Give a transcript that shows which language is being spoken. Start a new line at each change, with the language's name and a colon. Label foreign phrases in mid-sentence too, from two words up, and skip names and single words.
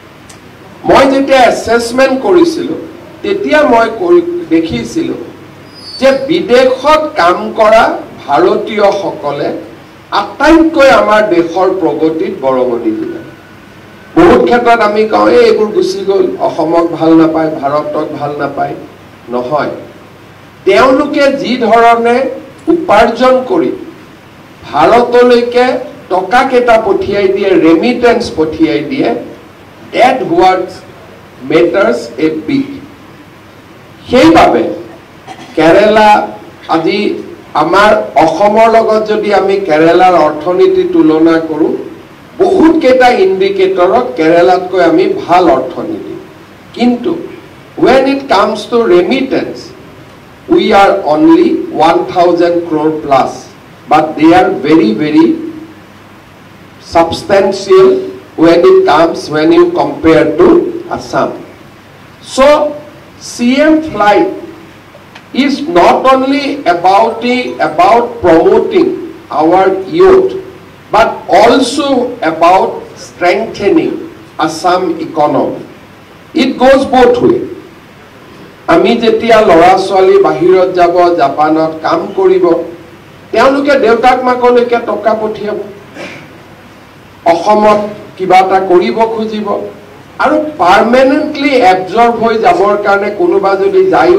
Assamese: মই যেতিয়া এছেছমেণ্ট কৰিছিলোঁ তেতিয়া মই দেখিছিলোঁ যে বিদেশত কাম কৰা ভাৰতীয়সকলে আটাইতকৈ আমাৰ দেশৰ প্ৰগতিত বৰঙণি দিলে বহুত ক্ষেত্ৰত আমি কওঁ এইবোৰ গুচি গ'ল অসমক ভাল নাপায় ভাৰতক ভাল নাপায় নহয় তেওঁলোকে যি ধৰণে উপাৰ্জন কৰি ভাৰতলৈকে টকা কেটা পঠিয়াই দিয়ে ৰেমিটেন্স পঠিয়াই দিয়ে
English: that what matters a big
Assamese: সেইভাবে কেৰালা আজি আমাৰ অসমৰ লগত যদি আমি কেৰালাৰ অৰ্থনীতি তুলনা কৰো বহুত কেটা ইন্ডিকেটৰত কেৰালাতকৈ আমি ভাল অৰ্থনীতি কিন্তু
English: when it comes to remittance we are only 1000 crore plus but they are very substantial when it comes when you compare to Assam. So CM flight is not only about promoting our youth but also about strengthening Assam economy. It goes both way.
Assamese: আমি যেতিয়া লৰা ছোৱালী বাহিৰত যাব জাপানত কাম কৰিব তেওঁলোকে দেউতাক মাকলৈকে টকা পঠিয়াব অসমত কিবা এটা কৰিব খুজিব আৰু
English: permanently absorb
Assamese: হৈ যাবৰ কাৰণে কোনোবা যদি যায়ও